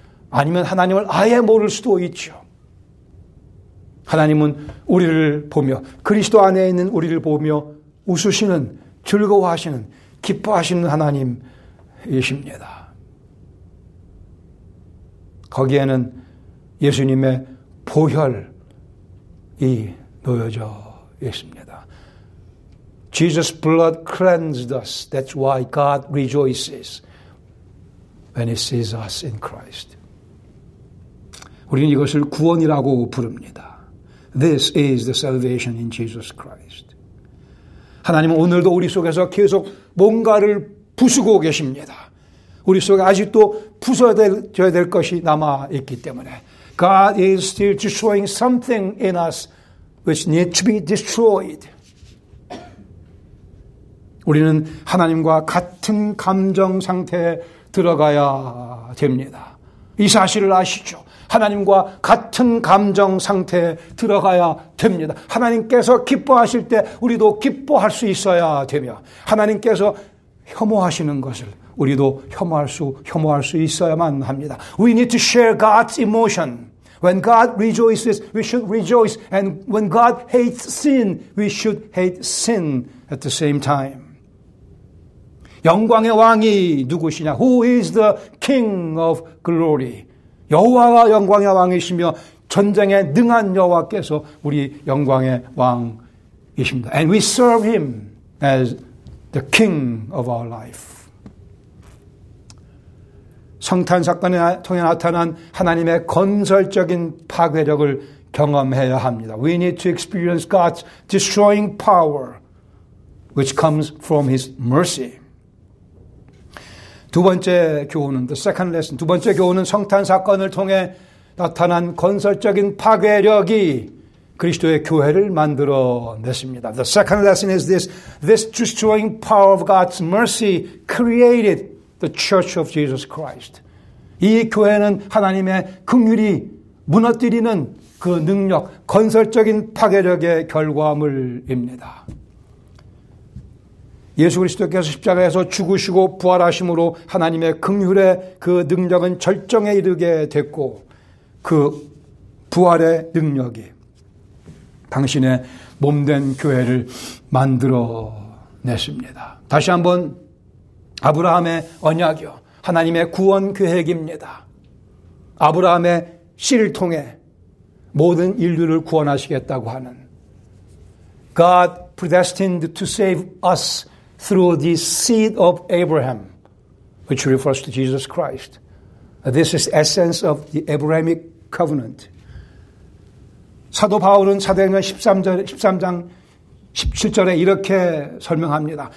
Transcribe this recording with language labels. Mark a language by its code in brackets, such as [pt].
[ko] 아니면 하나님을 아예 모를 수도 있죠. 하나님은 우리를 보며, 그리스도 안에 있는 우리를 보며 웃으시는, 즐거워하시는, 기뻐하시는 하나님이십니다. 거기에는 예수님의 보혈이 놓여져 있습니다. [en] Jesus' blood cleansed us. That's why God rejoices when He sees us in Christ. [ko] 우리는 이것을 구원이라고 부릅니다. [en] This is the salvation in Jesus Christ. [ko] 하나님은 오늘도 우리 속에서 계속 뭔가를 부수고 계십니다. 우리 속에 아직도 부숴져야 될 것이 남아있기 때문에 [en] God is still destroying something in us which needs to be destroyed. [ko] 우리는 하나님과 같은 감정 상태에 들어가야 됩니다. 이 사실을 아시죠? 하나님과 같은 감정 상태에 들어가야 됩니다. 하나님께서 기뻐하실 때 우리도 기뻐할 수 있어야 되며, 하나님께서 혐오하시는 것을 우리도 혐오할 수 있어야만 합니다. [en] We need to share God's emotion. When God rejoices, we should rejoice. And when God hates sin, we should hate sin at the same time. [ko] 영광의 왕이 누구시냐? [en] Who is the King of glory? [ko] 여호와가 영광의 왕이시며 전쟁에 능한 여호와께서 우리 영광의 왕이십니다. [en] And we serve Him as the King of our life. [ko] 성탄 사건에 통해 나타난 하나님의 건설적인 파괴력을 경험해야 합니다. [en] We need to experience God's destroying power, which comes from His mercy. [ko] 두 번째 교훈은 [en] the second lesson. [ko] 두 번째 교훈은 성탄 사건을 통해 나타난 건설적인 파괴력이 그리스도의 교회를 만들어냈습니다. [en] The second lesson is this. This destroying power of God's mercy created the Church of Jesus Christ. [ko] 이 교회는 하나님의 긍휼이 무너뜨리는 그 능력, 건설적인 파괴력의 결과물입니다. 예수 그리스도께서 십자가에서 죽으시고 부활하심으로 하나님의 긍휼의 그 능력은 절정에 이르게 됐고 그 부활의 능력이 당신의 몸된 교회를 만들어냈습니다. 다시 한번 아브라함의 언약이요. 하나님의 구원 계획입니다. 아브라함의 씨를 통해 모든 인류를 구원하시겠다고 하는 [en] God predestined to save us through the seed of Abraham, which refers to Jesus Christ. This is the essence of the Abrahamic covenant. [ko] 사도 바울은 사도행전 13장 17절에 이렇게 설명합니다.